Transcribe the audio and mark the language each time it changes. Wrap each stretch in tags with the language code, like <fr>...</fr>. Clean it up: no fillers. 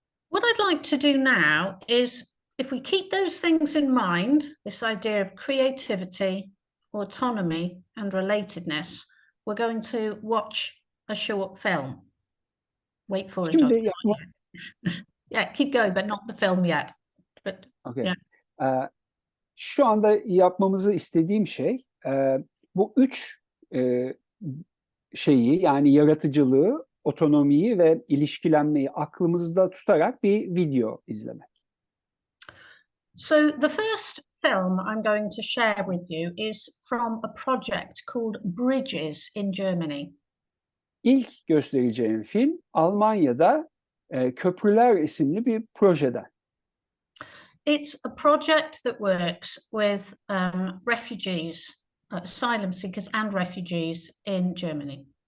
<en>What I'd like to do now is, if we keep those things in mind, this idea of creativity, autonomy, and relatedness, we're going to watch a short film. Wait for it.</en> <tr>Şimdi</tr> <en>Yeah, keep going, but not the film yet. But okay. Yeah.</en> <tr>Şu anda yapmamızı istediğim şey bu üç şeyi, yani yaratıcılığı, otonomiyi ve ilişkilenmeyi aklımızda tutarak bir video izlemek.</tr> <en>So the first film I'm going to share with you is from a project called Bridges in Germany.</en> <tr>İlk göstereceğim film Almanya'da Köprüler isimli bir projeden.</tr> <en>It's a project that works with refugees, asylum seekers and refugees in Germany.</en>